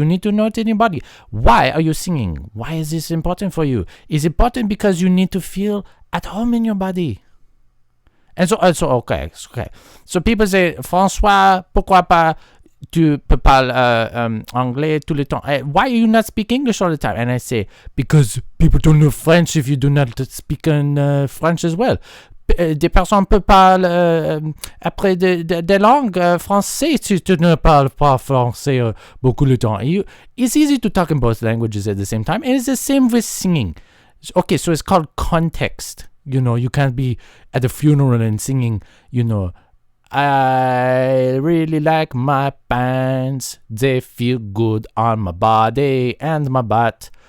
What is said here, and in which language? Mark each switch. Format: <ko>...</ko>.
<en>You need to know it in your body. Why are you singing? Why is this important for you? It's important because you need to feel at home in your body. And so okay. So people say,</en> <fr>François, pourquoi pas tu peux parler anglais tout le temps?</fr> <en>Why are you not speaking English all the time? And I say, because people don't know French if you do not speak in French as well.</en> <fr>Des personnes peuvent parler après des langues français si tu ne parles pas français beaucoup de temps.</fr> <en>It's easy to talk in both languages at the same time, and it's the same with singing. Okay, so it's called context. You can't be at a funeral and singing, I really like my pants. They feel good on my body and my butt.</en>